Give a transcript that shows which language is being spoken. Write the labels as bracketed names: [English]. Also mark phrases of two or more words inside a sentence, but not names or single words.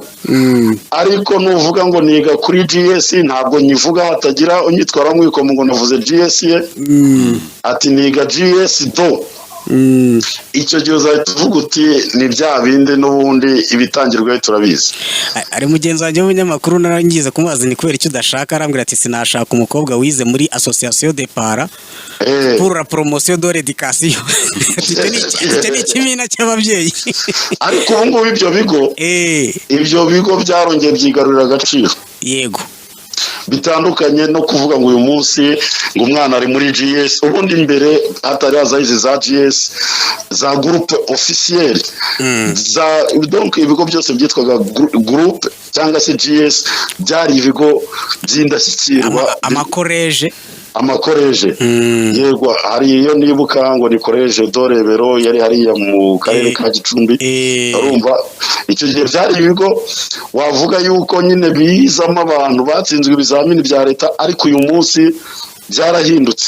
[Kinyarwanda] Ariko nuvuga ngo niga kuri GS, ntabwo nyivuga hatagira unyitwara mwikomo ngo navuze GS ye, ati niga GS do. Icyo gihe uzahita uvuga uti ni bya bindi n'ubundi ibitangirwaho turabizi. Ari mugenzi wanjye w'umunyamakuru narangiza kumubaza ni kubera icyo udashaka, arambwira ati sinashaka umukobwa wize muri Association de Parents pour la promotion de l'éducation. Icyo ni ikimina cy'ababyeyi. Ariko ubu ngubu ibyo bigo byarongeye byigarurira agaciro. Yego, bitandukanye no kuvuga ngo uyu munsi ngo umwana ari muri GS. Ubundi imbere hatari haza izi za GS za [French] groupe officiel, [Kinyarwanda] donc ibigo byose byitwaga groupe cyangwa se GS byari ibigo by'indashyikirwa. Amakoreje yego, hari iyo nibuka ngo ni College Dorebero yari hariya mu karere ka Gicumbi. Urumva icyo gihe byari ibigo wavuga yuko nyine bizamo abantu batsinzwe ibizamini bya leta, ariko uyu munsi byarahindutse.